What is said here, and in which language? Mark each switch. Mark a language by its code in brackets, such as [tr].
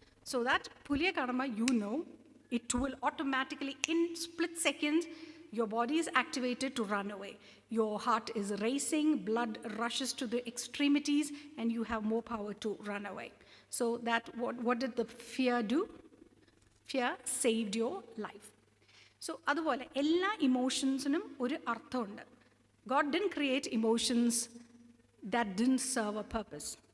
[en] So that pulley karma, you know, it will automatically, in split seconds, your body is activated to run away. Your heart is racing, blood rushes to the extremities, and you have more power to run away. So that, what did the fear do? Fear saved your life. [ml] So അതുപോലെ എല്ലാ ഇമോഷൻസിനും ഒരു അർത്ഥമുണ്ട്. [en] God didn't create emotions that didn't serve a purpose.